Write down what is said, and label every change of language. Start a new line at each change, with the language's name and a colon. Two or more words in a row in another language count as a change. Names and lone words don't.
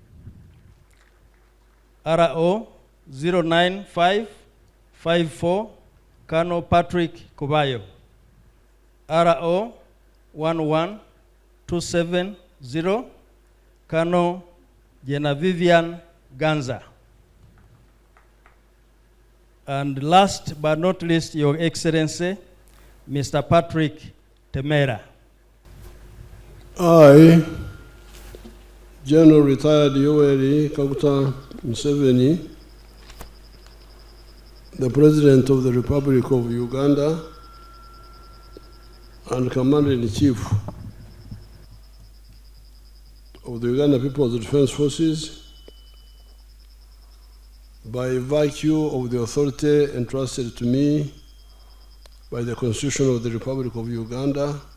English: RO 09554, Colonel Patrick Kubayo. RO 11270, Colonel Vivian Ganza. And last but not least, Your Excellency, Mr. Patrick Temera. I, General Retired Yoweri Kaguta Museveni, the President of the Republic of Uganda and Commander-in-Chief of the Uganda People's Defense Forces, by virtue of the authority entrusted to me by the Constitution of the Republic of Uganda